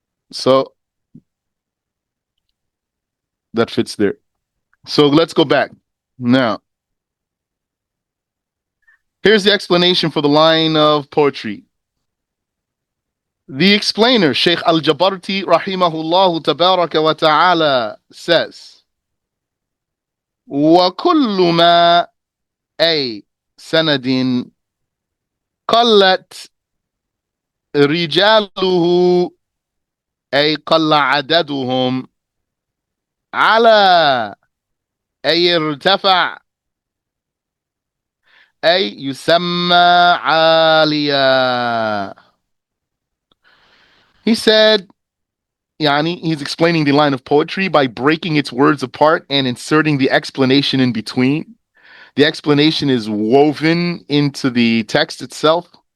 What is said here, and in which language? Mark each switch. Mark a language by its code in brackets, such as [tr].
[en] So that fits there. So let's go back. Now, here's the explanation for the line of poetry. The explainer, Sheikh Al-Jabarti, rahimahullah tabaraka wa ta'ala, says, [ar] وَكُلُّ مَا أي سند قلت رجاله أي قل عددهم على أي ارتفع أي يسمى عاليا. [en] He said, Yani, he's explaining the line of poetry by breaking its words apart and inserting the explanation in between. The explanation is woven into the text itself.